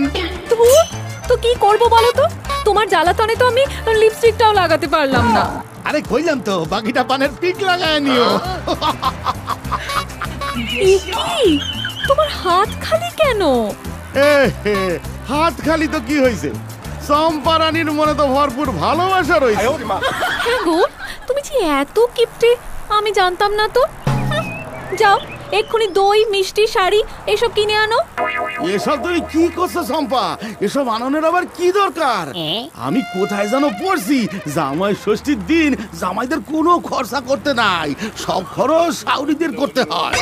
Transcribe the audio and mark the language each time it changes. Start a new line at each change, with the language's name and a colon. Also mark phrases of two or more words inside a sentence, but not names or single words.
Bangla: ধুর, তো কি করব বলো তো, তোমার জ্বালাতনে তো আমি লিপস্টিকটাও লাগাতে পারলাম না। আরে কইলাম তো, বাকিটা পানের পিক লাগায় নিও। এ কি, তোমার হাত খালি কেন? হাত খালি তো কি হয়েছে, চম্পা রানীর মনে তো ভরপুর ভালোবাসা 哎 রয়েছে।
Chinese: 呦我的妈
Bangla: হ্যাঁ গো, তুমি যে এত কিপটে আমি জানতাম না তো। যাও এক্ষুনি দই, মিষ্টি, শাড়ি এসব কিনে আনো। এসব তুমি কি করছো চম্পা? এসব আনন্দের আবার কি দরকার? আমি কোথায় যেন পড়ছি, জামাই ষষ্ঠীর দিন জামাইদের কোনো খরচা করতে নাই, সব খরচ শাউরিদের করতে হয়।